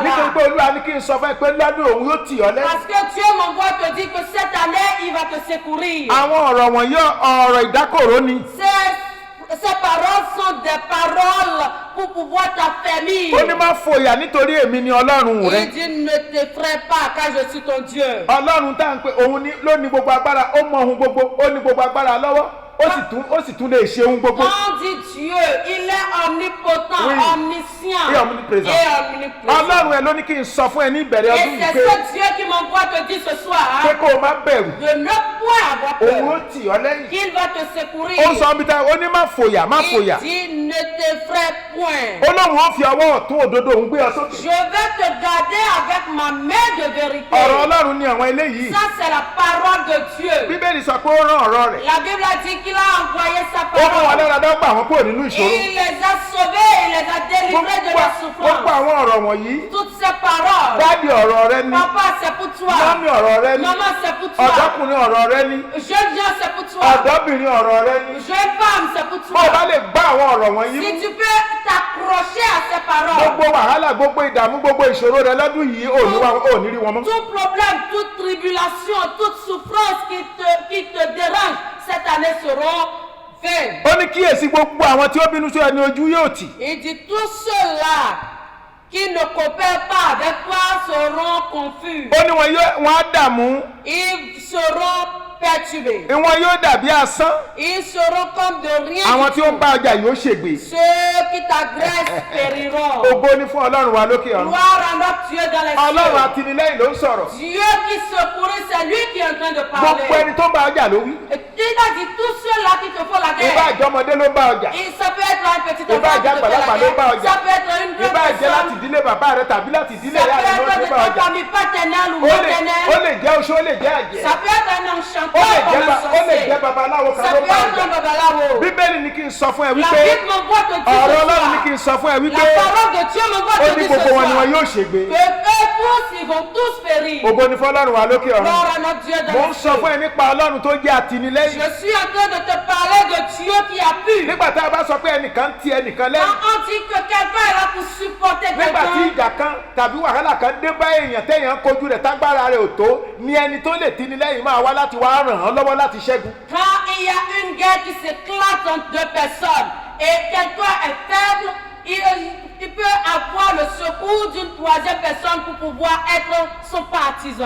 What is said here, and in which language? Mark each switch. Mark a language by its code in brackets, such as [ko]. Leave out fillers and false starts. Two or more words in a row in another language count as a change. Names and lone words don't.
[yo] Nítorí pé [fr] là. [yo] Olúwa ní kí n sọ fún ẹ pé lọ́dún òun yóò tì ọ́ lẹ́yìn. [fr] Parce que Dieu m'envoie te dire que cette année, il va te secourir. [yo] Àwọn ọ̀rọ̀ wọ̀nyí ọ̀rọ̀ ìdákòró ni. [fr] Ces paroles sont des paroles pour pouvoir t'affermir. [yo] Ó ní má fòyà nítorí èmi ni Ọlọ́run rẹ. [fr] Il dit ne t'effraie pas car je suis ton Dieu. [yo] Ọlọ́run tá à ń pè òun ló ní gbogbo agbára, ó mọ ohun gbogbo, ó ní gbogbo agbára lọ́wọ́, ó sì tún lè ṣe ohun gbogbo. [fr] Quand on dit Dieu, il est omnipotent, Oui. omniscient Et omniprésent. et omniprésent. [yo] Ọlọ́run ẹ ló ní kí n sọ fún ẹ ní ìbẹ̀rẹ̀ [fr] Et [yo] ọdún [fr] c'est [yo] yìí pé [fr] ce Dieu qui m'envoie te dire ce soir [yo] pé kó o má bẹ̀rù, [fr] de ne point avoir [yo] òun ó [fr] peur, [yo] tì ọ́ lẹ́yìn. [fr] qu'il va te secourir. [yo] Ó sọ bí táyà ó ní má fòyà, má [fr] Il [yo] fòyà. [fr] dit ne t'effraie point. [yo] Ó lóun ó fi ọwọ́ ọ̀tún òdodo òun gbé ọ sókè. [fr] Je vais te garder avec ma main de vérité. [yo] Ọ̀rọ̀ Ọlọ́run ni àwọn eléyìí. [fr] Ça, c'est la parole de Dieu. [yo] Bíbélì sọ pé ó rán ọ̀rọ̀ rẹ̀. [fr] La Bible a dit qu'il a envoyé sa [yo] Ó mú wọn [fr] parole. [yo] lára dá gbà wọn kúrò nínú [fr] Et [yo] ìṣòro. [fr] il les a sauvés, il les a délivrés de la [yo] Gbogbo [fr] souffrance. [yo] àwọn ọ̀rọ̀ wọ̀nyí, [fr] Toutes ces paroles, [yo] dádì ọ̀rọ̀ rẹ ni, [fr] papa, c'est pour toi. [yo] mọ́mí ọ̀rọ̀ rẹ ni, [fr] Maman, c'est pour toi. [yo] ọ̀dọ́kùnrin ọ̀rọ̀ rẹ ni, [fr] Jeune gens, c'est pour toi. [yo] ọ̀dọ́bìnrin ọ̀rọ̀ rẹ ni. [fr] Jeune femme, c'est pour [yo] Bó o bá [fr] toi. [yo] lè gbá àwọn ọ̀rọ̀ wọ̀nyí [fr] Si [yo] mú, [fr] tu peux t'accrocher à ces paroles, [yo] gbogbo wàhálà, gbogbo ìdààmú, gbogbo ìṣòro rẹ lọ́dún yìí ò ní rí wọn mọ́. [fr] tout problème, toute tribulation, toute souffrance qui te dérange, cette année seront vaines. [yo] Ó ní kíyèsí gbogbo àwọn tí ó bínú sí ẹni ojú yóò tì. [fr] Il dit tous ceux-là qui ne coopèrent pas avec toi seront confus. [yo] Ó ní wọn á dààmú, [fr] Ils seront perturbés. [yo] wọn yóò dàbí asán. [fr] Ils seront comme de rien. [yo] Àwọn [fr] du [yo] tí ó [fr] tout. [yo] ń bá ọjà yóò ṣègbè. [fr] Ceux qui t'agressent périront. [yo] Ògo ni fún Ọlọ́run wa lókè ọ̀run. [fr] Gloire à notre Dieu dans les [yo] Ọlọ́run [fr] cieux. [yo] àtìlẹ́yìn ló ń sọ̀rọ̀. [fr] Dieu qui secourit, c'est lui qui est en train de [yo] Gbogbo [fr] parler. [yo] ẹni tó ń bá ọjà ló wí. [fr] Et il a dit tous ceux-là qui te font la [yo] Ìbá [fr] guerre. [yo] àjọmọdé ló ń bá ọjà. [fr] Et ça peut être un petit [yo] Ìbá [fr] enfant qui [yo] àjẹ́ [fr] te fait [yo] àgbàlagbà [fr] la [yo] ló ń bá [fr] guerre. [yo] ọjà. [fr] Ça peut être une [yo] Ìbá [fr] grande [yo] àjẹ́ láti [fr] personne. [yo] ìdílé bàbá rẹ tàbí láti ìdílé [fr] Ça [yo] ìyá [fr] peut [yo] rẹ ló ń [fr] être de [yo] bá [fr] ta [yo] ọjà. [fr] famille paternelle ou [yo] Ó [fr] maternelle. [yo] lè jẹ́ oṣó, ó lè jẹ́ àjẹ́. [fr] Ça peut être un [yo] Ó [fr] enchanteur [yo] lè [fr] comme un [yo] jẹ́ [fr] sorcier. [yo] babaláwo kan [fr] Ça [yo] ló [fr] peut [yo] ń bá [fr] être [yo] ọjà. [fr] un babalawo. [yo] Bíbélì ní kí n sọ fún ẹ [fr] La [yo] wípé [fr] Bible m'envoie te dire [yo] ọ̀rọ̀ [fr] ce [yo] Ọlọ́run ní kí n [fr] soir. [yo] sọ fún ẹ [fr] La [yo] wípé [fr] parole de Dieu m'envoie [yo] ó [fr] te [yo] ní [fr] dire ce [yo] gbogbo wọn ni wọn [fr] soir. [yo] yóò ṣègbè. [fr] Que eux tous, ils vont tous périr. [yo] Ògo ni fún Ọlọ́run wa lókè ọ̀run. [fr] Gloire à notre Dieu dans [yo] Mo ń [fr] les [yo] sọ fún [fr] cieux. [yo] ẹ nípa Ọlọ́run tó jẹ́ àtìlẹ́yìn. [fr] Je suis en train de te parler de Dieu qui a pu. [yo] Nígbà tá a bá sọ pé ẹnìkan ti ẹnìkan lẹ́yìn. [fr] Quand on dit que quelqu'un est là pour supporter [yo] Nígbà tí [fr] quelqu'un, [yo] ìjà kan tàbí wàhálà kan dé bá èèyàn téèyàn kojú rẹ̀ tágbára rẹ̀ ò tó ni ẹni tó lè tini lẹ́yìn máa wá láti wá ràn án lọ́wọ́ láti ṣẹ́gun. [fr] quand il y a une guerre qui s'éclate entre deux personnes et quelqu'un est faible, il peut avoir le secours d'une troisième personne pour pouvoir être son partisan.